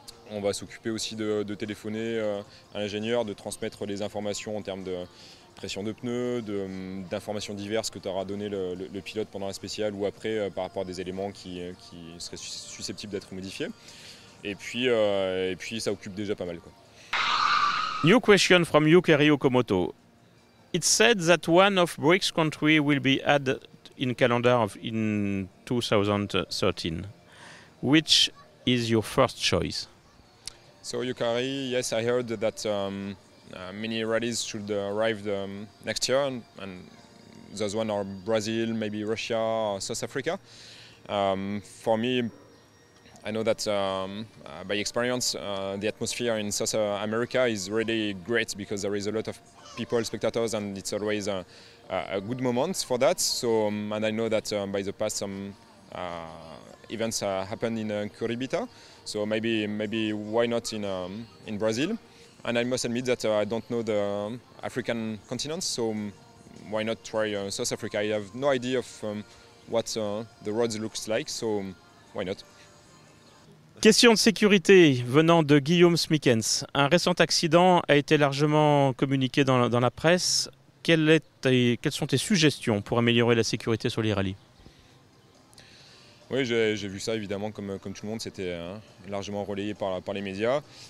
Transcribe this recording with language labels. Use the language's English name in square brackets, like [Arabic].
[French] On va s'occuper aussi de téléphoner à l'ingénieur, de transmettre les informations en termes de pression de pneus, d'informations diverses que t'aura donné le pilote pendant la spéciale ou après par rapport à des éléments qui seraient susceptibles d'être modifiés. Et puis ça occupe déjà pas mal, quoi. [English] New question from Yukari Okamoto. It said that one of BRICS country will be added in calendar in 2013. Which is your first choice? So Yukari, yes, I heard that many rallies should arrive next year, and those one are Brazil, maybe Russia, or South Africa. For me, I know that by experience, the atmosphere in South America is really great because there is a lot of people, spectators, and it's always a good moment for that. So, and I know that by the past some events happened in Curitiba. So maybe why not in Brazil? And I must admit that I don't know the African continent, so why not try South Africa? I have no idea of what the roads looks like, so why not? [French] Question de sécurité venant de Guillaume Smikens. Un récent accident a été largement communiqué dans la presse. Quelles sont tes suggestions pour améliorer la sécurité sur les rallyes? Oui, j'ai vu ça évidemment comme tout le monde, c'était largement relayé par les médias.